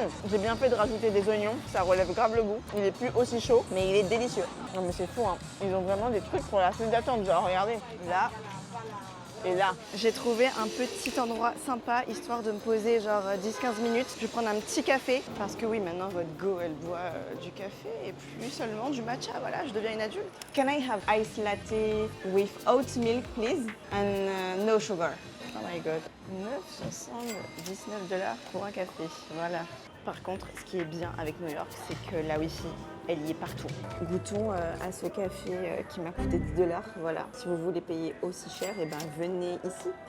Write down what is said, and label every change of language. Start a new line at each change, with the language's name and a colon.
French: J'ai bien fait de rajouter des oignons, ça relève grave le goût. Il est plus aussi chaud, mais il est délicieux. Non mais c'est fou, hein. Ils ont vraiment des trucs pour la file d'attente. Genre regardez, là et là. J'ai trouvé un petit endroit sympa, histoire de me poser genre 10-15 minutes. Je vais prendre un petit café, parce que oui, maintenant votre go, elle boit du café et plus seulement du matcha. Voilà, je deviens une adulte.
English: Can I have iced latte with oat milk, please? And no sugar. Oh my god,
French: 9,79 $ pour un café, voilà. Par contre, ce qui est bien avec New York, c'est que la Wi-Fi, elle y est partout. Goûtons à ce café qui m'a coûté 10 $, voilà. Si vous voulez payer aussi cher, et ben venez ici.